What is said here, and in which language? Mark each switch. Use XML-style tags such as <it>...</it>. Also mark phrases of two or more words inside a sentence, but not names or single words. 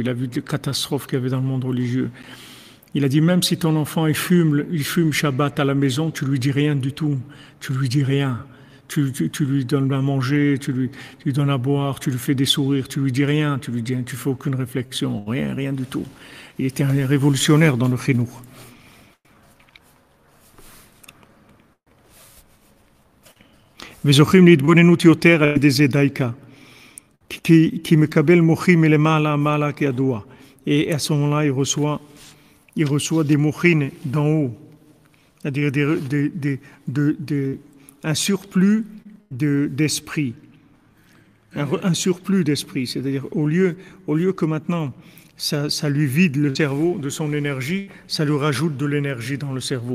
<fr>Il a vu les catastrophes qu'il y avait dans le monde religieux. Il a dit, même si ton enfant il fume Shabbat à la maison, tu lui dis rien du tout. Tu lui dis rien. Tu lui donnes à manger, tu lui donnes à boire, tu lui fais des sourires, tu lui dis rien. Tu fais aucune réflexion, rien du tout. Il était un révolutionnaire dans le Chinour.</fr> <he>וזוכים להתבוננות יותר על ידי זה דייקה. כי מקבל מוחים מלמעלה מעלה כידוע.</he> <fr>Et à ce moment-là, il reçoit des mochines d'en haut. C'est-à-dire un surplus d'esprit. Un surplus d'esprit. C'est-à-dire, au lieu que maintenant, ça lui vide le cerveau de son énergie, ça lui rajoute de l'énergie dans le cerveau.</fr>